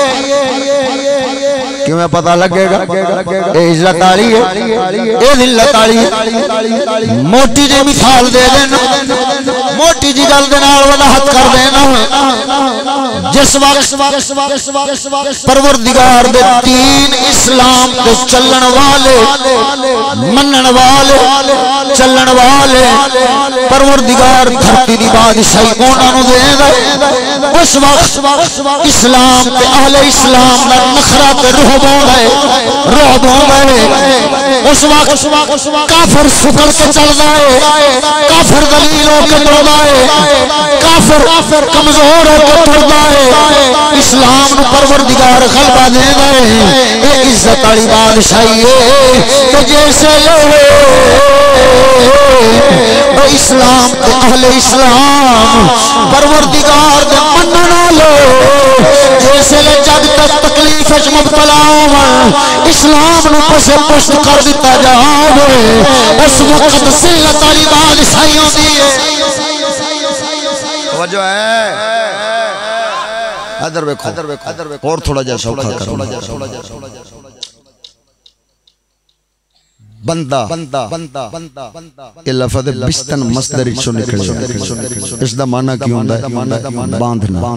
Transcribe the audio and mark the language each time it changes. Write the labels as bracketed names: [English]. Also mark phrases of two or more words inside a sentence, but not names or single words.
[Punjabi] کیویں پتہ لگے گا اے عزت والی ہے اے ذلت والی ہے موٹی جی مثال دے دینا موٹی جی گل دے نال وضاحت کر دینا جس وقت پروردگار دے دین اسلام دے چلن والے منن والے چلن والے پروردگار دھرتی دی بادشاہی انہاں نوں دے اس وقت اسلام تے اہل اسلام دا نخرہ تے رعب ہوندا ہے اس وقت کافر سکڑ کے چلدا ہے کافر ذلیل ہو کے ٹردا ہے کافر کمزور ہو کے ٹردا ہے اسلام نو پروردگار غلبہ دیندا ہے اے عزت والی بادشاہی ہے کہ جیسے اسلام تے اہل اسلام پروردگار دے منن والے جیسے جگ تک تکلیف وچ مبتلا ہون اسلام نو پسے پشت کر دتا جاوے اس وقت ذلت والی بادشاہی ہوندی ہے [Urdu] توجہ ہے ادھر دیکھو اور [Punjabi] تھوڑا جا سوکھا کرو بندہ یہ لفظ بستن مصدر چوں نکلے اس دا معنی کی ہوندا ہے باندھنا